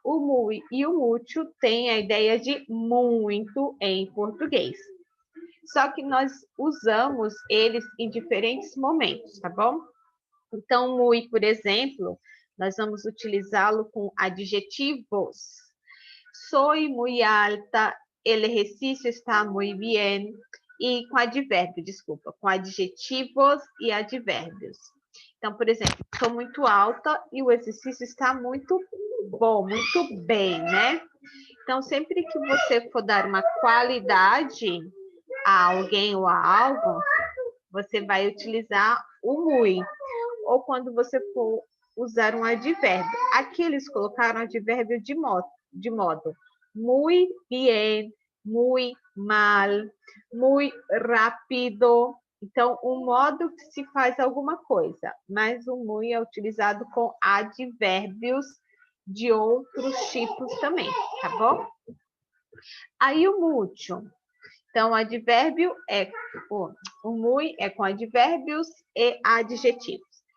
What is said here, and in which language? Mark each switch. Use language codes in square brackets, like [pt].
[pt] O muy e o mucho têm a ideia de muito em português. Só que nós usamos eles em diferentes momentos, tá bom? Então, muy, por exemplo, nós vamos utilizá-lo com adjetivos. [es] Soy muy alta, el ejercicio está muy bien. [pt] E com advérbio, desculpa, com adjetivos e advérbios. Então, por exemplo, sou muito alta e o exercício está muito bom, muito bem, né? Então, sempre que você for dar uma qualidade a alguém ou a algo, você vai utilizar o muy. Ou quando você for usar um advérbio. Aqui eles colocaram advérbio de modo [es] muy bien, muy mal, muy rápido. [pt] Então, o modo que se faz alguma coisa, mas o muy é utilizado com advérbios de outros tipos também, tá bom? Aí o mucho. Então, o advérbio é o muy é com advérbios e adjetivos.